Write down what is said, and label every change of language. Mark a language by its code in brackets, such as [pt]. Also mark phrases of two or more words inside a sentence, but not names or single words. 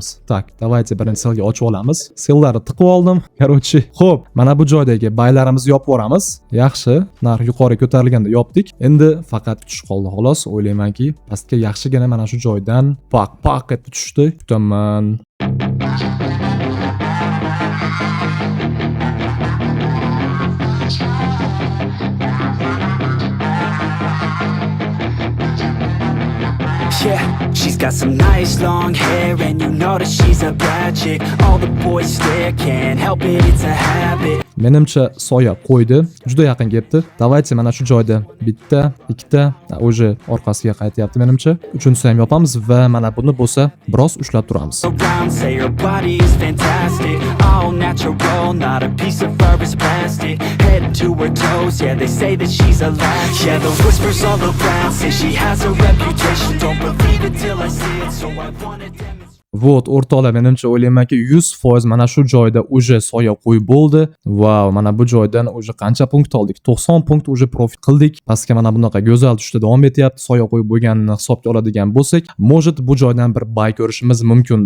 [ru] Так, давайте [uz] birinchi sellga ochib olamiz. Sellarni tiqib oldim. Короче, xo'p, mana bu joydagi baylarimizni yopib yoramiz. Yaxshi, narx yuqori ko'tarilganda yopdik. Endi faqat kutish qoldi xolos. O'ylaymanki, pastga yaxshigina mana shu joydan pak etib tushdi. Kutaman. [en] Yeah, she's got some nice long hair and you know that she's a bad chick. All the boys stare, can't help it, it's a habit. [uz] Menimcha soya qo'ydi, juda yaqin kelibdi. Давайте mana shu joyda bitta, ikkita, o'zi orqasiga qaytyapti menimcha. Uchinchisi ham yopamiz va mana buni bo'lsa biroz ushlab turamiz. [en] Around, say her body is fantastic, all natural, not a piece of fur is plastic. Head to her toes, yeah, they say that she's a latch. Yeah, the whispers all around say she has a reputation. Don't believe it till I see it, so I wanna demonstrate. [uz] Vot, o'rtoqlar, menimcha o'ylaymanki 100% mana shu joyda uje soya qo'yib bo'ldi. Wow, mana bu joydan uje qancha punkt oldik? 90 punkt uje profit qildik. Pastga mana bunaqa go'zal tushda davom etyapti. Soya qo'yib bo'lganini hisobga oladigan bo'lsak, может bu joydan bir buy ko'rishimiz mumkindir.